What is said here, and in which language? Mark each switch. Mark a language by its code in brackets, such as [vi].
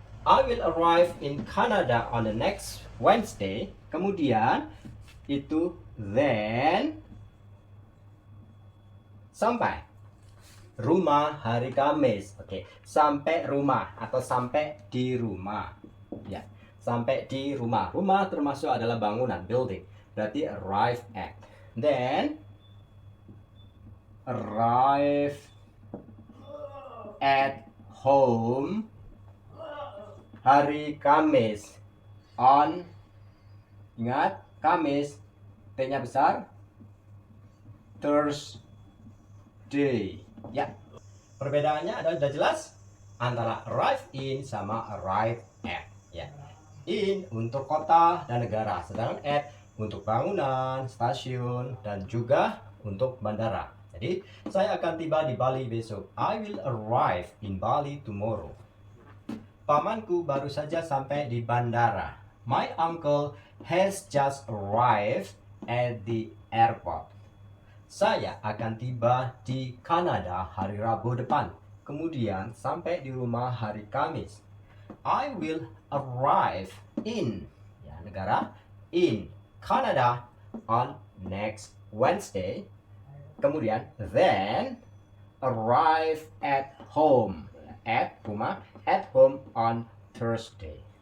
[en] I will arrive in Canada on the next Wednesday. [id] Kemudian itu [en] then [id] sampai rumah hari Kamis. Oke, sampai rumah atau sampai di rumah. Ya, sampai di rumah. Rumah termasuk adalah bangunan, building. Berarti [en] arrive at. Then arrive at home [id] hari Kamis. [en] On, [id] ingat, Kamis T-nya besar. [en] Thursday. [id] Ya, perbedaannya adalah sudah jelas antara [en] arrive in [id] sama [en] arrive at. [id] Ya, in untuk kota dan negara, sedangkan at untuk bangunan, stasiun, dan juga untuk bandara. Jadi, saya akan tiba di Bali besok. [en] I will arrive in Bali tomorrow. [id] Pamanku baru saja sampai di bandara. [en] My uncle has just arrived at the airport. [id] Saya akan tiba di Kanada hari Rabu depan. Kemudian sampai di rumah hari Kamis. [en] I will arrive in, ya, [id] negara, [en] in Canada on next Wednesday. [id] Kemudian [en] then arrive at home, at [id] rumah, [en] at home on Thursday.